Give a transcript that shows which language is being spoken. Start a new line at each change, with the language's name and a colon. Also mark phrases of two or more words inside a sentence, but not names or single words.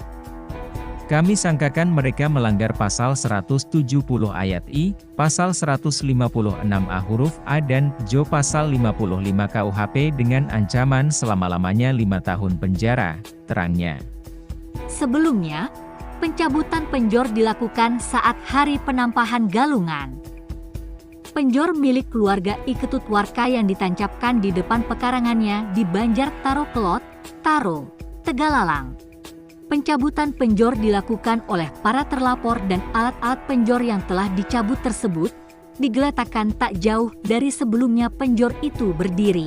Indonesian: Kami sangkakan mereka melanggar pasal 170 ayat I, pasal 156 A huruf A dan Jo pasal 55 KUHP dengan ancaman selama-lamanya 5 tahun penjara, terangnya. Sebelumnya, pencabutan penjor dilakukan saat hari penampahan galungan. Penjor milik keluarga Iketut Warka yang ditancapkan di depan pekarangannya di Banjar Taro Kelot, Taro, Tegalalang. Pencabutan penjor dilakukan oleh para terlapor dan alat-alat penjor yang telah dicabut tersebut digeletakkan tak jauh dari sebelumnya penjor itu berdiri.